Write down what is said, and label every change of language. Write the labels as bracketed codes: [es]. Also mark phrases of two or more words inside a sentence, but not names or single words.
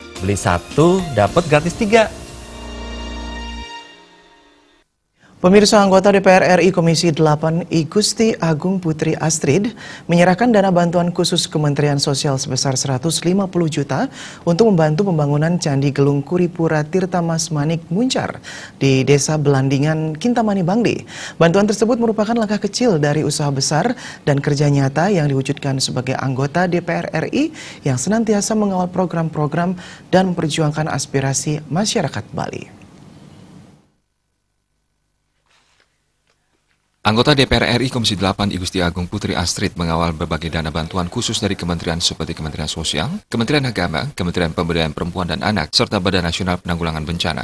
[id] beli satu dapat gratis 3. Pemirsa, anggota DPR RI Komisi 8 I Gusti Agung Putri Astrid menyerahkan dana bantuan khusus Kementerian Sosial sebesar 150 juta untuk membantu pembangunan Candi Gelung Kuripura Tirta Mas Manik Muncar di Desa Belandingan, Kintamani, Bangli. Bantuan tersebut merupakan langkah kecil dari usaha besar dan kerja nyata yang diwujudkan sebagai anggota DPR RI yang senantiasa mengawal program-program dan memperjuangkan aspirasi masyarakat Bali. Anggota DPR RI Komisi 8 I Gusti Agung Putri Astrid mengawal berbagai dana bantuan khusus dari kementerian seperti Kementerian Sosial, Kementerian Agama, Kementerian Pemberdayaan Perempuan dan Anak, serta Badan Nasional Penanggulangan Bencana.